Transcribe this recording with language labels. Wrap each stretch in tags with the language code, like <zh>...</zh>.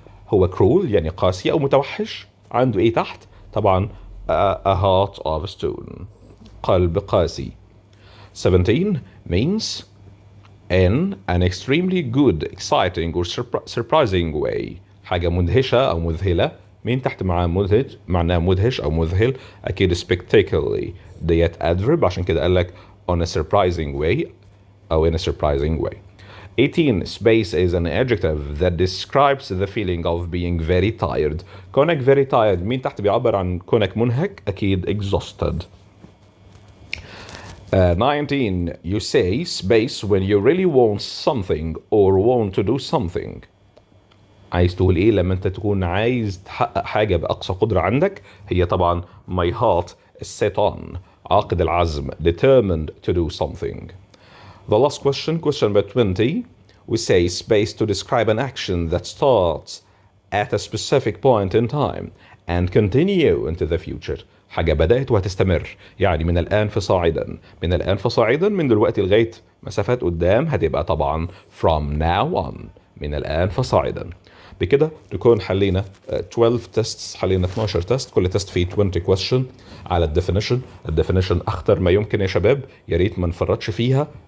<ar>هو cruel يعني قاسي أو متوحش، عنده ايه تحت؟ طبعا</ar> <en>a heart of stone،</en> <ar>قلب قاسي.</ar> <en>17 means in an extremely good, exciting or surprising way.</en> <ar>حاجة مدهشة أو مذهلة. مين تحت معناه مدهش أو مذهل؟ أكيد spectacularly ديت adverb، عشان كده قال لك</ar> <en>on a surprising way</en> <ar>أو</ar> <en>in a surprising way. 18 space is an adjective that describes the feeling of being very tired.</en> <ar>كونك</ar> <en>very tired،</en> <ar>مين تحت بيعبر عن كونك منهك؟ أكيد exhausted.</ar> <en>19 you say space when you really want something or want to do something.</en> <ar>عايز تقول ايه لما انت تكون عايز تحقق حاجة بأقصى قدرة عندك؟ هي طبعا</ar> <en>my heart is set on،</en> <ar>عاقد العزم،</ar> <en>determined to do something. The last question number 20 we say space to describe an action that starts at a specific point in time and continue into the future.</en> <ar>حاجة بدأت وهتستمر، يعني من الآن فصاعدا. من الآن فصاعدا من دلوقتي لغاية مسافات قدام هتبقى طبعا</ar> <en>from now on،</en> <ar>من الآن فصاعدا. بكده نكون حلينا</ar> <en>12 tests،</en> <ar>حلينا 12 تست، كل تست فيه 20 question على الديفينيشن أخطر ما يمكن يا شباب، يا ريت ما نفرطش فيها.</ar>